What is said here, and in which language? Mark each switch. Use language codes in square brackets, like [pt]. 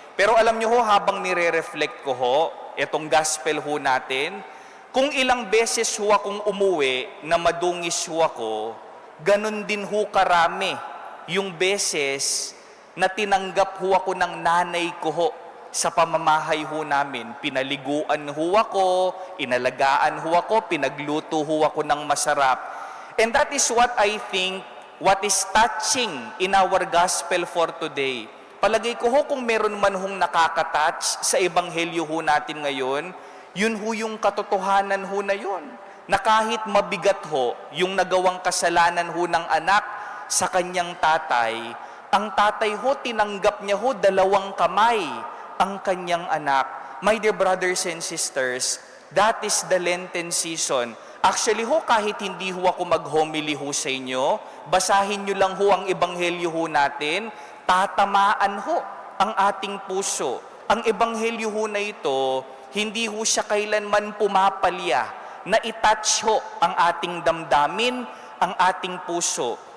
[tl] Pero alam nyo ho, habang nire-reflect ko ho, itong gospel ho natin, kung ilang beses ho akong umuwi na madungis ho ako, ganun din ho karami yung beses na tinanggap ho ako ng nanay ko ho sa pamamahay ho namin. Pinaliguan ho ako, inalagaan ho ako, pinagluto ho ako ng masarap. [en] And that is what I think, what is touching in our gospel for today. [tl] Palagay ko ho, kung meron man hong nakakatouch sa ebanghelyo ho natin ngayon, yun ho yung katotohanan ho na yun. Na kahit mabigat ho, yung nagawang kasalanan ho ng anak sa kanyang tatay, Ang tatay ho, tinanggap niya ho 2 kamay ang kanyang anak. [en] My dear brothers and sisters, that is the Lenten season. [tl] Actually ho, kahit hindi ho ako mag-homily ho sa inyo, basahin nyo lang ho ang ebanghelyo ho natin, tatamaan ho ang ating puso. Ang ebanghelyo ho na ito, hindi ho siya kailanman pumapalya na itouch ho ang ating damdamin, ang ating puso.